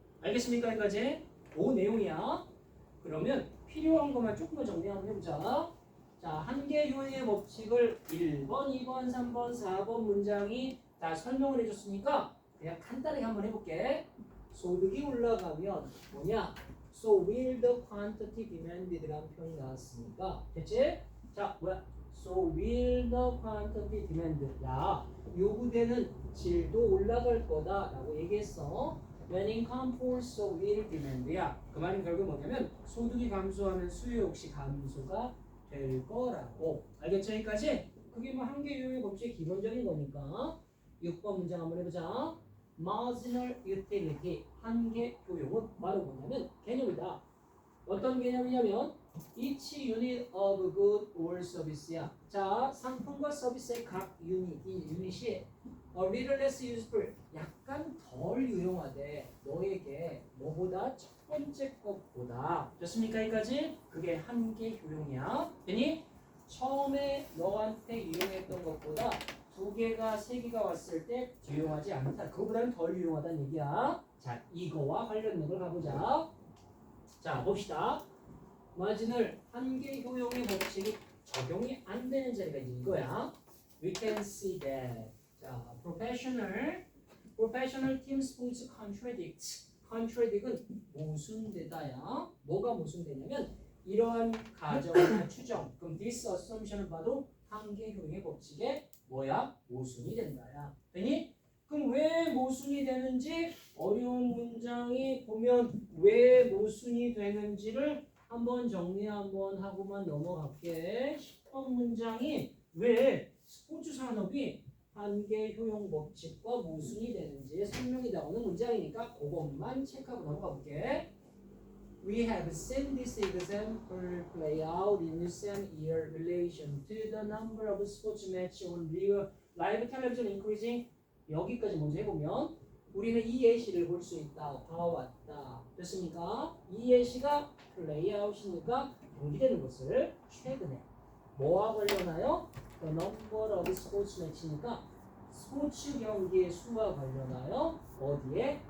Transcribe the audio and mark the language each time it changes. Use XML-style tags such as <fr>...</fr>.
<ko>알겠습니까 여기까지? 그 내용이야. 그러면 필요한 것만 조금만 정리 한번 해보자. 자, 한계 효용의 법칙을 1번, 2번, 3번, 4번 문장이 다 설명을 해줬으니까 그냥 간단하게 한번 해볼게. 소득이 올라가면 뭐냐?</ko> <en>So will the quantity demanded라는</en> <ko>표현이 나왔으니까 됐지? 자, 뭐야?</ko> <en>So will the quantity demanded.</en> <ko>야, 요구되는 질도 올라갈 거다라고 얘기했어.</ko> <en>When income falls, so will demand야.</en> <ko>그 말은 결국 뭐냐면 소득이 감소하면 수요 역시 감소가 될 거라고. 알겠죠? 여기까지? 그게 뭐 한계 효용의 법칙의 기본적인 거니까. 6번 문장 한번 해보자.</ko> <en>Marginal utility,</en> <ko>한계 효용은 바로 뭐냐면 개념이다. 어떤 개념이냐면</ko> <en>each unit of good or service야.</en> <ko>자, 상품과 서비스의 각 유닛, 이 유닛이</ko> <en>a little less useful,</en> <ko>약간 덜 유용하대. 너에게 뭐보다 첫 번째 것보다. 됐습니까? 여기까지? 그게 한계 효용이야. 되니? 처음에 너한테 유용했던 것보다 2개가 3개가 왔을 때 유용하지 않다. 그거보다는 덜 유용하다는 얘기야. 자, 이거와 관련된 걸 가보자. 자, 봅시다. 마진을 한계 효용의 법칙이 적용이 안 되는 자리가 이거야.</ko> <en>We can see that. 자, professional team sports contradicts.</en> <ko>contradict은 모순되다야. 뭐가 모순되냐면 이러한 가정이나 추정, 그럼</ko> <en>this assumption</en> <ko>을 봐도 한계 효용의 법칙에 뭐야? 모순이 된다야. 되니? 그럼 왜 모순이 되는지 어려운 문장이 보면 왜 모순이 되는지를 한번 정리 한번 하고만 넘어갈게. 10번 문장이 왜 스포츠 산업이 한계 효용 법칙과 모순이 되는지 설명이 나오는 문장이니까 그것만 체크하고 넘어가 볼게.</ko> <en>We have seen this example play out in recent year relation to the number of sports match on live television increasing.</en> <ko>여기까지 먼저 해보면 우리는 이 예시를 볼 수 있다. 봐왔다. 됐습니까? 이 예시가 플레이아웃이니까 경기되는 것을 최근에 뭐와 관련하여?</ko> <en>The number of sports match</en> <ko>니까 스포츠 경기의 수와 관련하여 어디에?</ko>